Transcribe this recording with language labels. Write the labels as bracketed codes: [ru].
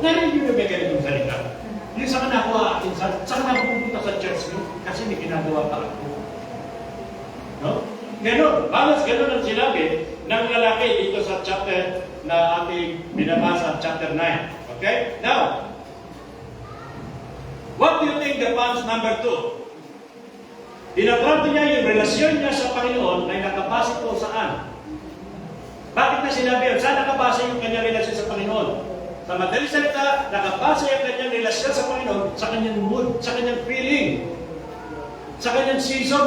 [tl] Narinig yung may ganitong salita. Yung sa kanya ako aaten, sa kanya ako pupunta sa church mo kasi may ginagawa pa ako. No? Ganon. Balas ganon ang sinabi ng lalaki dito sa chapter na ating binabasa, chapter 9. Okay? [en] Now, what do you think the punch number 2? [tl] Tinatrato niya yung relasyon niya sa Panginoon ay nakabase po saan? Bakit na sinabi yun? Saan nakabase yung kanyang relasyon sa Panginoon? Sa madaling salita, nakabase yung kanyang relasyon sa Panginoon sa kanyang mood, sa kanyang feeling, sa kanyang season.